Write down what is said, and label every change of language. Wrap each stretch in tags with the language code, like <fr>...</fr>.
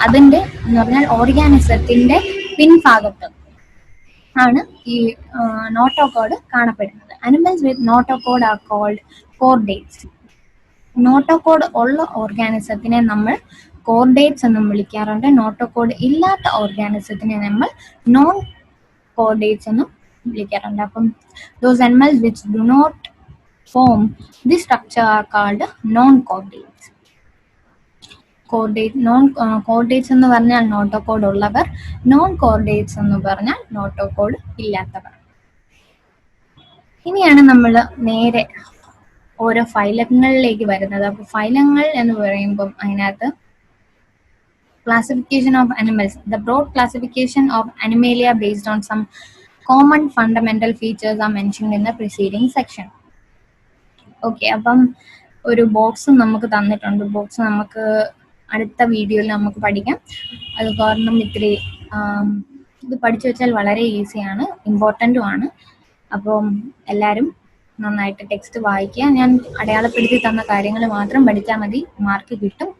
<ml>അതിന്റെ എന്ന് പറഞ്ഞാൽ ഓർഗാനിസത്തിന്റെ പിൻഭാഗത്ത് ആണ് ഈ നോട്ടോകോഡ് കാണപ്പെടുന്നത്.</ml> <en>Animals with notochord are called chordates.</en> <ml>Notochord ഉള്ള ഓർഗാനിസത്തിനെ നമ്മൾ കോർഡേറ്റ്സ് എന്നും വിളിക്കാറുണ്ട്. നോട്ടോകോഡ് ഇല്ലാത്ത ഓർഗാനിസത്തിനെ നമ്മൾ നോൺ കോർഡേറ്റ്സ് എന്നും വിളിക്കാറുണ്ട്. അപ്പം</ml> <en>those animals which do not form this structure are called non-chordates.</en> <ml>Chordates എന്ന് പറഞ്ഞാൽ നോട്ടോകോഡ് ഉള്ളവർ, നോൺ കോർഡേറ്റ്സ് എന്ന് പറഞ്ഞാൽ നോട്ടോകോഡ് ഇല്ലാത്തവർ. ഇനിയാണ് നമ്മൾ നേരെ ഓരോ ഫൈലങ്ങളിലേക്ക് വരുന്നത്. അപ്പോൾ ഫൈലങ്ങൾ എന്ന് പറയുമ്പം അതിനകത്ത്</ml> <en>classification of animals. The broad classification of Animalia based on some common fundamental features are mentioned in the preceding section.</en> <ml>Okay, അപ്പം ഒരു ബോക്സ് നമുക്ക് തന്നിട്ടുണ്ട്. ബോക്സ് നമുക്ക് അടുത്ത വീഡിയോയിൽ നമുക്ക് പഠിക്കാം. അത് കാരണം ഇത്തിരി ഇത് പഠിച്ചു വെച്ചാൽ വളരെ ഈസിയാണ്, ഇമ്പോർട്ടൻറ്റുമാണ്. അപ്പം എല്ലാവരും നന്നായിട്ട് ടെക്സ്റ്റ് വായിക്കുക. ഞാൻ അടയാളപ്പെടുത്തി തന്ന കാര്യങ്ങൾ മാത്രം പഠിച്ചാൽ മതി, മാർക്ക് കിട്ടും.</ml>